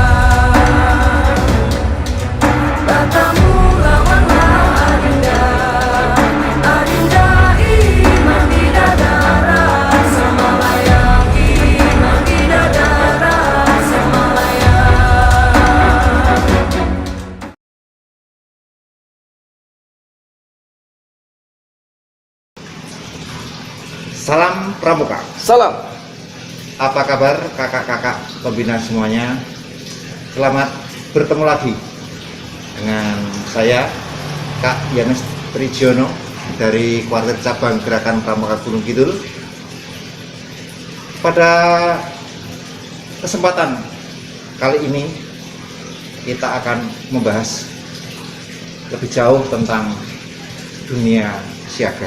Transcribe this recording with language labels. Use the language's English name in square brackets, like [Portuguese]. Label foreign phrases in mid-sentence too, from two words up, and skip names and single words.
[Indonesian] Batamu lawanlah Adinda, Adinda iman bidadara, Samalayang iman bidadara, Samalayang. Salam Pramuka. Salam. Apa kabar kakak-kakak pembina semuanya? Selamat bertemu lagi dengan saya Kak Yanes Prijono dari Kuartir Cabang Gerakan Pramuka Gunung Kidul. Pada kesempatan kali ini kita akan membahas lebih jauh tentang dunia siaga.